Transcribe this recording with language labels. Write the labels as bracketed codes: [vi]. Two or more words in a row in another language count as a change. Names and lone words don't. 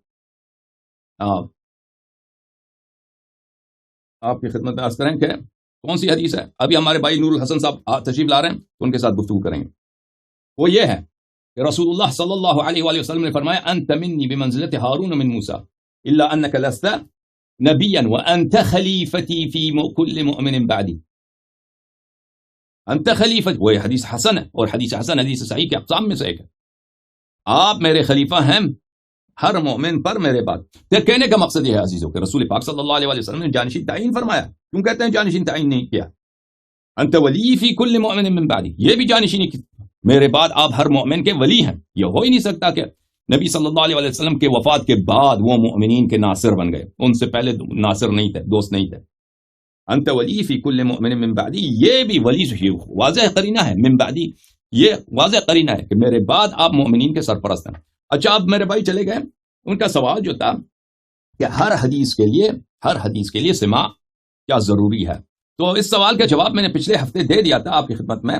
[ur] آپ کی خدمت میں عرض کریں کہ کون سی حدیث ہے؟ ابھی ہمارے بھائی نور الحسن صاحب تشریف لا رہے ہیں، تو ان کے ساتھ گفتگو کریں گے. وہ یہ ہے کہ رسول اللہ صلی اللہ علیہ وآلہ وسلم نے فرمایا [ar] انت منی بمنزلت ہارون من موسیٰ الا انک لست نبیا وانت خلیفتی فی کل مؤمن بعدی. انت خلیفت، [ur] وہ حدیث حسن ہے، اور حدیث حسن حدیث صحیح کے اقسام میں سے ایک ہے. آپ میرے خلیفہ ہیں ہر مومن پر میرے بعد. کہنے کا مقصد یہ ہے عزیزوں کہ رسول پاک صلی اللہ علیہ وآلہ وسلم نے جانشین تعین فرمایا. کیوں کہتے ہیں جانشین تعین نہیں کیا؟ [ar] انت ولی فی کل مؤمن من بعدی، [ur] یہ بھی جانشینی میرے بعد آپ ہر مومن کے ولی ہیں. یہ ہو ہی نہیں سکتا کہ نبی صلی اللہ علیہ وسلم کے وفات کے بعد وہ مومنین کے ناصر بن گئے، ان سے پہلے ناصر نہیں تھے، دوست نہیں تھے. [ar] انت ولی فی کل مؤمن من بعدی، [ur] یہ بھی ولی واضح قرینہ ہے. [ar] من بعدی [ur] یہ واضح قرینہ ہے کہ میرے بعد آپ مومنین کے سرپرست ہیں. اچھا اب میرے بھائی چلے گئے، ان کا سوال جو تھا کہ ہر حدیث کے لیے سماع کیا ضروری ہے، تو اس سوال کا جواب میں نے پچھلے ہفتے دے دیا تھا آپ کی خدمت میں.